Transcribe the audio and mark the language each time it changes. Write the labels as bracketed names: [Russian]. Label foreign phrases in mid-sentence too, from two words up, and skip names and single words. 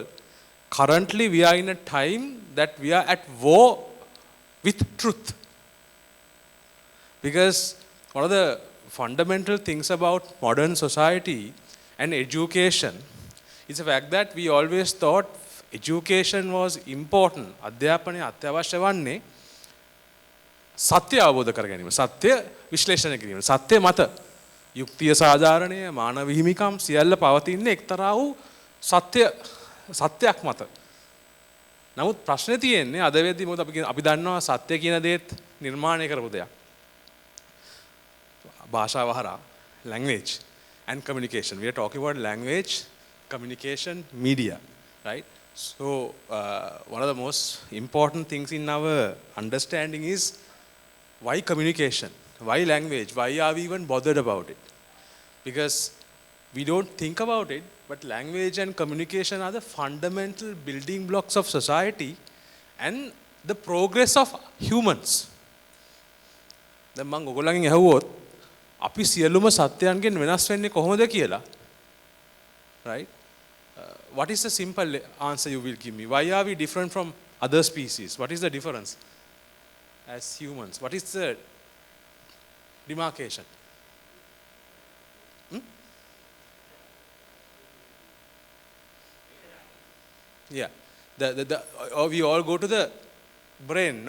[English] Currently we are in a time that we are at war with truth. Because one of the fundamental things about modern society and education is the fact that we always thought education was important. [Sinhala] අධ්‍යාපනය අත්‍යවශ්‍ය වන්නේ සත්‍ය අවබෝධ කර ගැනීම, සත්‍ය විශ්ලේෂණය කිරීම, සත්‍ය මත යුක්තිය සාධාරණය, මානව හිමිකම් සියල්ල පවතින්නේ එක්තරා වූ සත්‍යයක් මත. නමුත් ප්‍රශ්නේ තියෙන්නේ අද වෙද්දී මොකද අපි දන්නවා සත්‍ය කියන දේත් නිර්මාණය කරපු දෙයක්. භාෂාව හරහා, [English] language and communication. We are talking about language, communication, media, right? So one of the most important things in our understanding is why communication, why language, why are we even bothered about it? Because we don't think about it, but language and communication are the fundamental building blocks of society and the progress of humans. [Sinhala] දැන් මම ඔයගොල්ලන්ගෙන් අහුවොත් අපි සියලුම සත්‍යයන්ගෙන් වෙනස් වෙන්නේ කොහොමද කියලා, [English] right? What is the simple answer you will give me? Why are we different from other species? What is the difference as humans? What is the demarcation? Yeah, we all go to the brain, no?